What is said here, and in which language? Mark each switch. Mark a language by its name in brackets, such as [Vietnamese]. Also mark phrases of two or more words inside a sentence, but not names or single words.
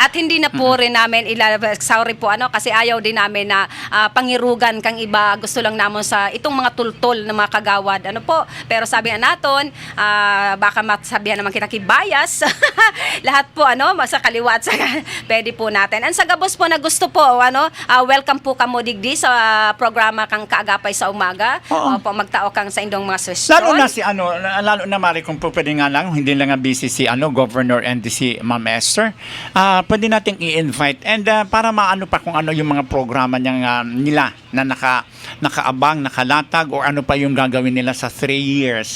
[Filipino] At hindi na po rin namin sorry po kasi ayaw din namin na [Bikol] pangirugan kang iba. [Filipino] Gusto lang naman sa itong mga tultol na mga kagawad. Pero sabi na natin, baka masabihan naman kita bias. Lahat po sa kaliwa at sa pwede po natin. [Bikol] And sa gabos po na gusto po, welcome po kamo digdi sa programa kang Kaagapay sa Umaga. Po magtao kang sa indong mga suggestion. [Filipino] Lalo na mari kung po pwede nga lang, hindi lang nga busy si Governor and si Ma'am Esther. Pwede nating i-invite and para maano pa kung ano yung mga programa nila na nakaabang, nakalatag or ano pa yung gagawin nila sa 3 years.